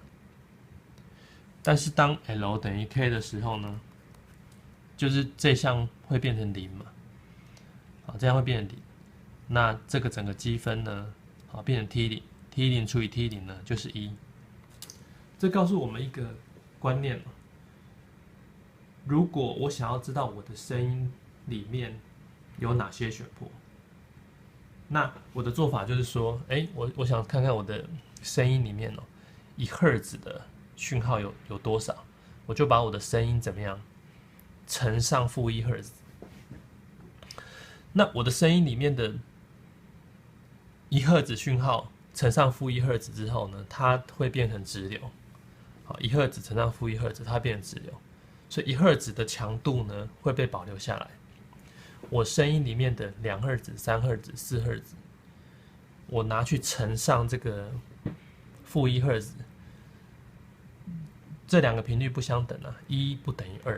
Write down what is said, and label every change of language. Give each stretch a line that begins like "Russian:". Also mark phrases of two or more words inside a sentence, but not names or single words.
Chinese: 但是當 L 等於 K 的時候呢，就是這項會變成0嘛，好，這樣會變成0。那這個整個積分呢，好，變成 T0 除以 T0呢就是1。這告訴我們一個觀念，如果我想要知道我的聲音裡面有哪些旋波，那我的做法就是說，我想看看我的聲音裡面1赫茲的訊號有多少，我就把我的聲音怎麼樣乘上-1赫茲。那我的聲音裡面的1赫茲訊號乘上-1赫茲之後呢，它會變成直流。好，1赫茲乘上-1赫茲，它變成直流，所以1赫茲的強度呢會被保留下來。我聲音裡面的2赫茲、3赫茲、4赫茲，我拿去乘上這個-1赫茲，這兩個頻率不相等啊，1不等於2。